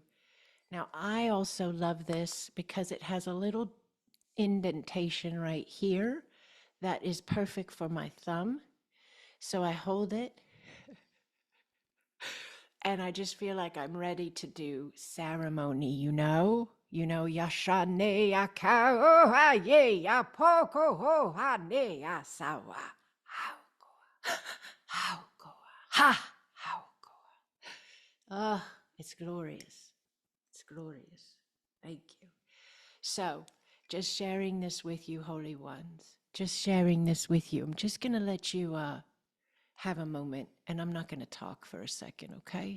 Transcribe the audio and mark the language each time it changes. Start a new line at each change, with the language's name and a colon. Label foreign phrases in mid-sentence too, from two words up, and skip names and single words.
English: Now, I also love this because it has a little indentation right here that is perfect for my thumb. So I hold it and I just feel like I'm ready to do ceremony, Yashane Yakao ha ye Yapoko ho ha ne asawa. How go ha how go. Ah, it's glorious. It's glorious. Thank you. So, just sharing this with you, holy ones. Just sharing this with you. I'm just going to let you have a moment, and I'm not going to talk for a second, okay?